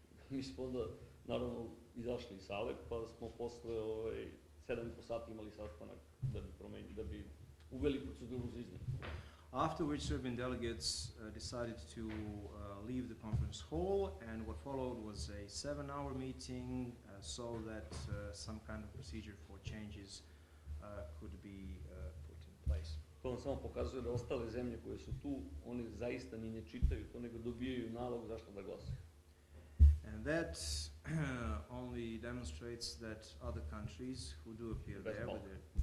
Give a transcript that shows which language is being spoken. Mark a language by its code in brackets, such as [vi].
[sr] Mi smo onda, naravno, izašli iz sale, pa smo posle 7,5 sati imali sastanak da bi uveli proceduru za izmenu. [en] After which Serbian delegates decided to leave the conference hall, and what followed was a 7-hour meeting so that some kind of procedure for changes could be put in place. [sr] To nam samo pokazuje da ostale zemlje koje su tu, oni zaista ni ne čitaju to, nego dobijaju nalog zašto da glasaju. [en] And that only demonstrates that other countries who do appear there with their...